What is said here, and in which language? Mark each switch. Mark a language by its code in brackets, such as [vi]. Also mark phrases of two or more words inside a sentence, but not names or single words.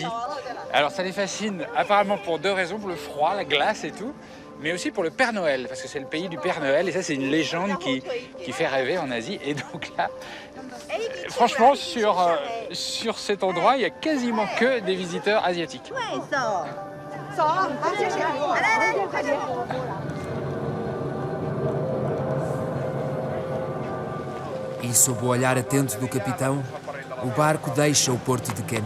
[fr] Alors ça les fascine apparemment pour deux raisons, pour le froid, la glace et tout, mais aussi pour le Père Noël, parce que c'est le pays du Père Noël, et ça c'est une légende qui fait rêver en Asie. Et donc là, franchement, sur cet endroit, il n'y a quasiment que des visiteurs asiatiques. [pt] E sob o olhar atento do capitão, o barco deixa o porto de Kemi.